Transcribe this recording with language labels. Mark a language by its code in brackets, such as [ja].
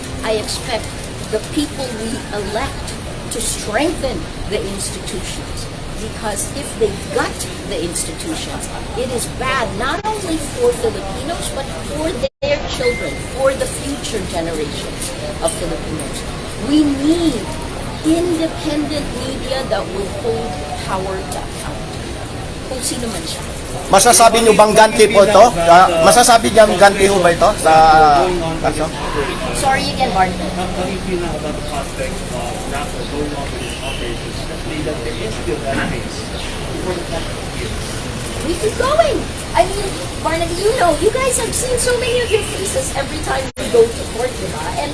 [en] I expect the people we elect to strengthen the institutions, because if they gut the institutions, it is bad not only for Filipinos but for their children, for the future generations of Filipinos. We need independent media that will hold power to account. [tl] Kung sino man siya. Masasabi nyo bang ganti po ito? Masasabi niyang ganti ho ba ito sa kaso? [en] Sorry again, Martin. How do you feel now about the prospect of NAPO going on with its operations, especially that there is still that case before the next years? We keep going. I mean, Barnaby, you guys have seen so many of your faces every time we go to court, diba?